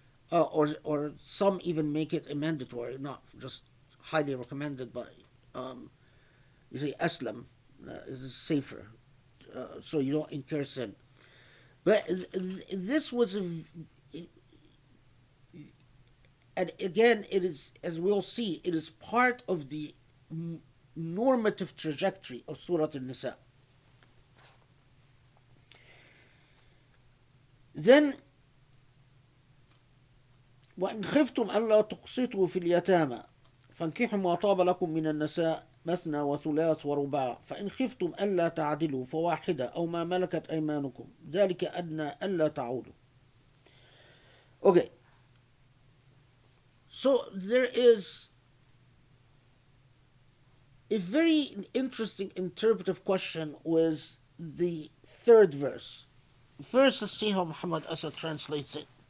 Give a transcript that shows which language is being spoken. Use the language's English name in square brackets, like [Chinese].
[English] Or some even make it mandatory, not just highly recommended, but you say Aslam is safer, so you don't incur sin. But this was and again, it is, as we'll see, it is part of the normative trajectory of Surah Al-Nisa. Then, [Arabic] وإن خفتم ألا تقسطوا في اليتامى فانكحوا ما طاب لكم من النساء مثنى وثلاث ورباع فإن خفتم ألا تعدلوا فواحدة أو ما ملكت أيمانكم ذلك أدنى ألا تعودوا. [English] Okay. So there is a very interesting interpretive question with the third verse. First, let's see how Muhammad Asad translates it.